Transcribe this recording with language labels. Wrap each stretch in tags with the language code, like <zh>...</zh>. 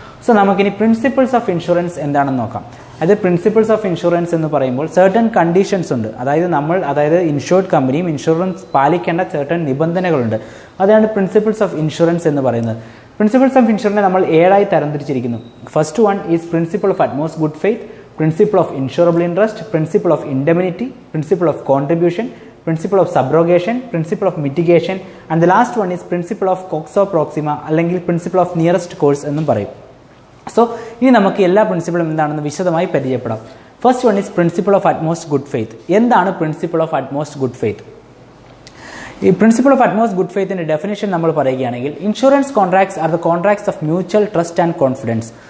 <ml>So നമുക്കിനി principles of insurance എന്താണെന്ന് നോക്കാം. അതായത് പ്രിൻസിപ്പിൾസ് ഓഫ് ഇൻഷുറൻസ് എന്ന് പറയുമ്പോൾ certain കണ്ടീഷൻസ് ഉണ്ട്. അതായത് ഇൻഷുർഡ് കമ്പനിയും ഇൻഷുറൻസ് പാലിക്കേണ്ട certain നിബന്ധനകളുണ്ട്. അതാണ് പ്രിൻസിപ്പിൾസ് ഓഫ് ഇൻഷുറൻസ് എന്ന് പറയുന്നത്. Principles of insurance നമ്മൾ 7 ആയി തരംതിരിച്ചിരിക്കുന്നു.</ml> <en>First one is principle of utmost good faith, principle of insurable interest, principle of indemnity, principle of contribution, principle of subrogation, principle of mitigation, and the last one is principle of coxo proxima അല്ലെങ്കിൽ principle of nearest cause</en> <ml>എന്നും പറയും. So ഇനി നമുക്ക് എല്ലാ പ്രിൻസിപ്പിളും എന്താണെന്ന് വിശദമായി പരിചയപ്പെടാം.</ml> <en>First one is principle of utmost good faith.</en> <ml>എന്താണ് principle of utmost good faith? ഈ principle of utmost good ഫെയ്ത്തിന്റെ definition നമ്മൾ പറയുകയാണെങ്കിൽ</ml> <en>Insurance contracts are the contracts of mutual trust and confidence.</en>